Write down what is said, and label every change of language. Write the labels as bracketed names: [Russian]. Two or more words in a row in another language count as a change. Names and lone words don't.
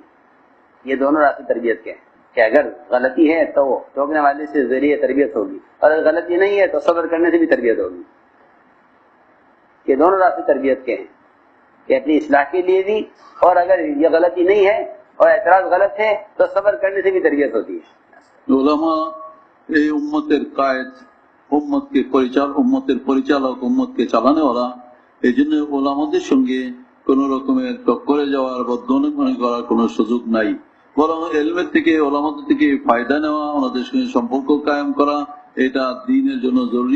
[Urdu] یہ دونوں راستے تربیت کے ہیں کہ اگر غلطی ہے تو ٹوکنے والے سے ذریعے تربیت ہوگی، اور اگر غلطی نہیں ہے تو صبر کرنے سے بھی تربیت ہوگی. یہ دونوں راستے تربیت کے ہیں کہ اپنی اصلاح کے لیے بھی، اور اگر یہ غلطی نہیں ہے اور اعتراض غلط ہے تو صبر کرنے سے بھی تربیت ہوتی ہے. [Bangla] উলামা এই উম্মতের কায়েদ, উম্মতকে উম্মতের পরিচালক, উম্মতকে চালানেওয়ালা। এই জন্য ওলামাদের সঙ্গে কোন রকমের টক্করে যাওয়ার বা মনে করার কোনো সুযোগ নাই, বরং এলমের থেকে ওলামাদের থেকে ফায়দা নেওয়া, ওনাদের সঙ্গে সম্পর্ক কায়েম করা, এটা দ্বীনের জন্য জরুরি।